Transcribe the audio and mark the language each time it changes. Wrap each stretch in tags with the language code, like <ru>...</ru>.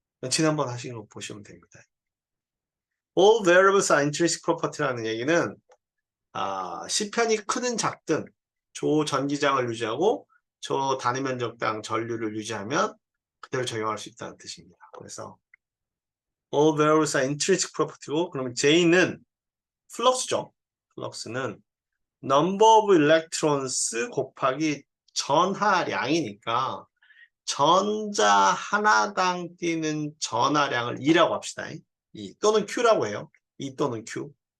<ko>지난번 하신 거 보시면 됩니다.</ko> <en>All variables are intrinsic property</en> <ko>라는 얘기는 시편이 크든 작든 조 전기장을 유지하고 조 단위 면적당 전류를 유지하면 그대로 적용할 수 있다는 뜻입니다. 그래서</ko> <en>all variables are intrinsic property</en> <ko>고 그러면 J는 플럭스죠. 플럭스는</ko> <en>number of electrons</en> <ko>곱하기 전하량이니까 전자 하나당 뛰는 전하량을 E라고 합시다. E 또는 Q라고 해요. E 또는 Q.</ko>